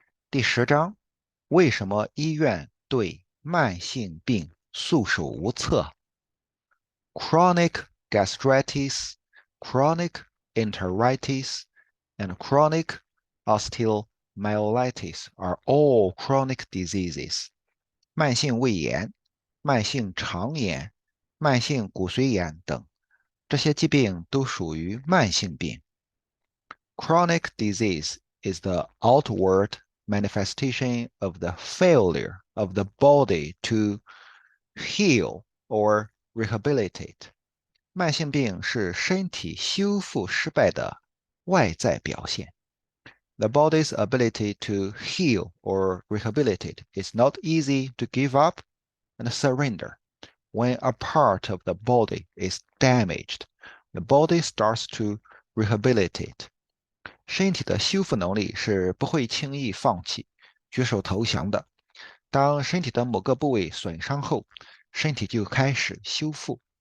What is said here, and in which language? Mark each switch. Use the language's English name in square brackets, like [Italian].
[Chinese] 第10章，为什么医院对慢性病束手无策？ [English] Chronic gastritis, chronic enteritis, and chronic osteomyelitis are all chronic diseases. [Chinese] 慢性胃炎、慢性肠炎、慢性骨髓炎等，这些疾病都属于慢性病。 [English] Chronic disease is the outward manifestation of the failure of the body to heal or rehabilitate. [Chinese] 慢性病是身体修复失败的外在表现。 [English] The body's ability to heal or rehabilitate is not easy to give up and surrender. When a part of the body is damaged, the body starts to rehabilitate. [Chinese] 身体的修复能力是不会轻易放弃、举手投降的。当身体的某个部位损伤后，身体就开始修复。